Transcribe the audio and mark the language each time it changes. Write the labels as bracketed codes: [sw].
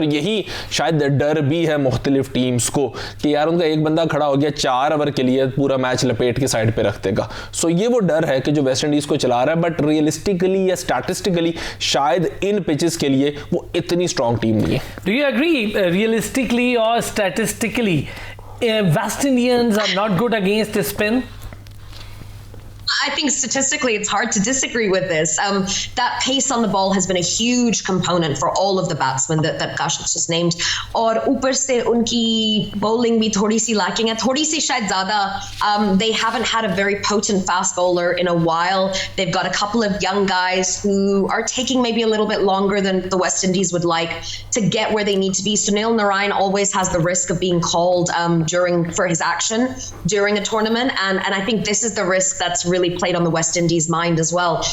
[hi] और यही शायद डर भी है मुख्तलिफ टीम्स को कि यार उनका एक बंदा खड़ा हो गया 4 ओवर के लिए, पूरा मैच लपेट के साइड पे रख देगा। सो ये वो डर है कि जो वेस्ट इंडीज को चला रहा है। बट रियलिस्टिकली या स्टैटिस्टिकली शायद इन पिचेस के लिए वो इतनी स्ट्रॉन्ग टीम नहीं है। [en] Do you agree, realistically और statistically West Indians are not good against spin? I think statistically it's hard to disagree with this. That pace on the ball has been a huge component for all of the batsmen that Kashif just named. [hi] और ऊपर से उनकी bowling भी थोड़ी सी lacking है, थोड़ी सी शायद ज़्यादा. [en] They haven't had a very potent fast bowler in a while. They've got a couple of young guys who are taking maybe a little bit longer than the West Indies would like to get where they need to be. Sunil Narine always has the risk of being called for his action during a tournament, and I think this is the risk that's really played on the West Indies' mind as well.